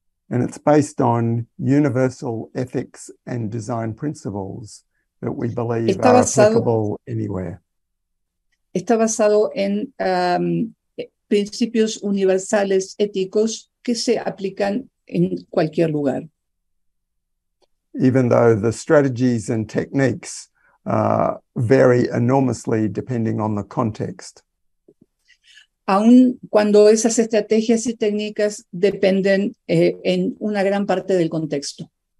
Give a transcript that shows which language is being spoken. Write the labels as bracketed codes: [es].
[en] And it's based on universal ethics and design principles that we believe are applicable anywhere. [es] Está basado en principios universales éticos que se aplican en cualquier lugar. [en] Even though the strategies and techniques vary enormously depending on the context. [es] Aun cuando esas estrategias y técnicas dependen en una gran parte del contexto.